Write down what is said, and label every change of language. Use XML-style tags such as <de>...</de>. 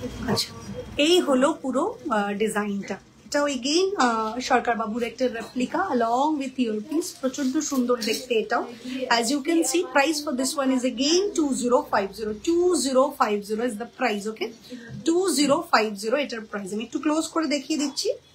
<bn>আচ্ছা, এই হলো পুরো ডিজাইনটা। এটা এগেইন সরকার বাবুর একটা রেপ্লিকা along with earpiece, প্রচন্ড সুন্দর দেখতে এটাও।</bn> <en>as you can see, price for this one is again 2050 2050 is the price, okay?</en> <bn>2050 এটার প্রাইস আমি একটু ক্লোজ করে দেখিয়ে দিচ্ছি।</bn>